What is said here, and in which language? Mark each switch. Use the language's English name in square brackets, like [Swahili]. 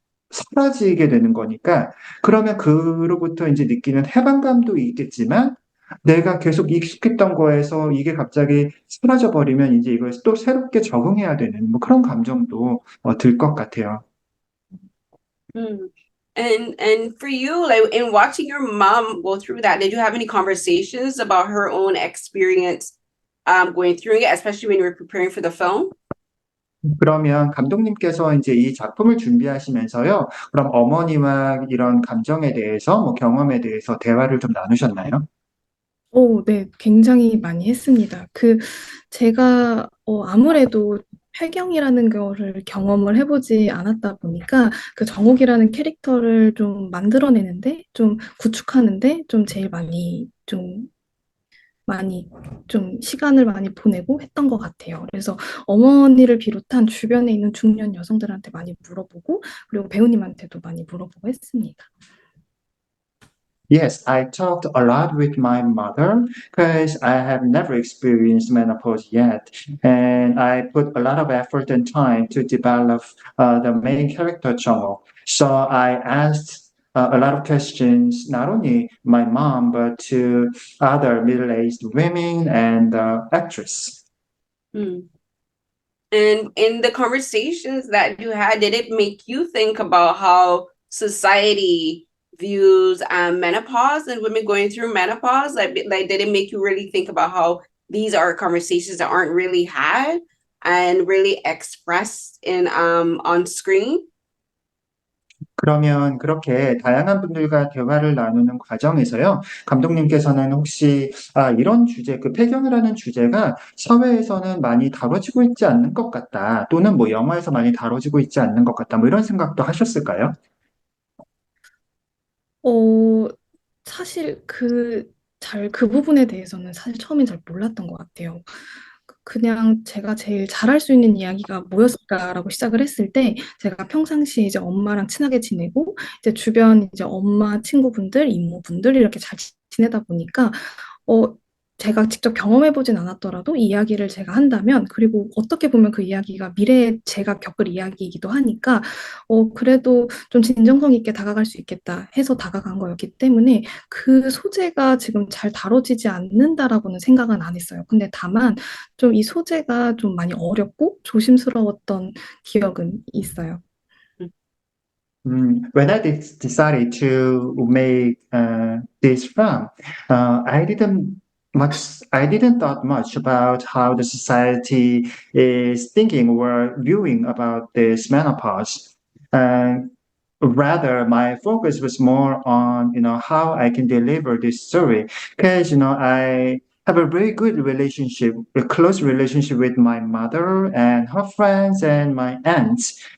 [Korean] 사라지게 되는 거니까, 그러면 그로부터 이제 느끼는 해방감도 있겠지만, 내가 계속 익숙했던 거에서 이게 갑자기 사라져 버리면 이제 이걸 또 새롭게 적응해야 되는 뭐 그런 감정도 들 것 같아요. Mm. [English] And for you, like in watching your mom go through that, did you have any conversations about her own experience going through it, especially when you were preparing for the film? [Korean] 그러면 감독님께서 이제 이 작품을 준비하시면서요, 그럼 어머니와 이런 감정에 대해서, 뭐 경험에 대해서 대화를 좀 나누셨나요? 네, 굉장히 많이 했습니다. 제가, 아무래도 폐경이라는 거를 경험을 해보지 않았다 보니까 그 정욱이라는 캐릭터를 좀 만들어내는데, 좀 구축하는데, 좀 제일 많이 좀 많이 좀 시간을 많이 보내고 했던 것 같아요. 그래서 어머니를 비롯한 주변에 있는 중년 여성들한테 많이 물어보고 그리고 배우님한테도 많이 물어보고 했습니다. [English] Yes, I talked a lot with my mother because I have never experienced menopause yet. And I put a lot of effort and time to develop the main character, Chongo. So I asked a lot of questions, not only my mom, but to other middle-aged women and actress. Mm. And in the conversations that you had, did it make you think about how society views menopause and women going through menopause? Like, did it make you really think about how these are conversations that aren't really had and really expressed in on screen? [Korean] 그러면 그렇게 다양한 분들과 대화를 나누는 과정에서요, 감독님께서는 혹시 이런 주제, 그 폐경이라는 주제가 사회에서는 많이 다뤄지고 있지 않는 것 같다, 또는 뭐 영화에서 많이 다뤄지고 있지 않는 것 같다, 뭐 이런 생각도 하셨을까요? 어, 사실 그 부분에 대해서는 사실 처음엔 잘 몰랐던 것 같아요. 그냥 제가 제일 잘할 수 있는 이야기가 뭐였을까라고 시작을 했을 때, 제가 평상시에 이제 엄마랑 친하게 지내고, 이제 주변 이제 엄마 친구분들, 이모분들 이렇게 잘 지내다 보니까, 어, 제가 직접 경험해보진 않았더라도 이야기를 제가 한다면, 그리고 어떻게 보면 그 이야기가 미래에 제가 겪을 이야기이기도 하니까, 그래도 좀 진정성 있게 다가갈 수 있겠다 해서 다가간 거였기 때문에 그 소재가 지금 잘 다뤄지지 않는다라고는 생각은 안 했어요. 근데 다만 좀 이 소재가 좀 많이 어렵고 조심스러웠던 기억은 있어요. [English] When I decided to make this film, I didn't thought much about how the society is thinking or viewing about this menopause. Uh, Rather, my focus was more on, how I can deliver this story, because, I have a very good relationship, a close relationship with my mother and her friends and my aunts.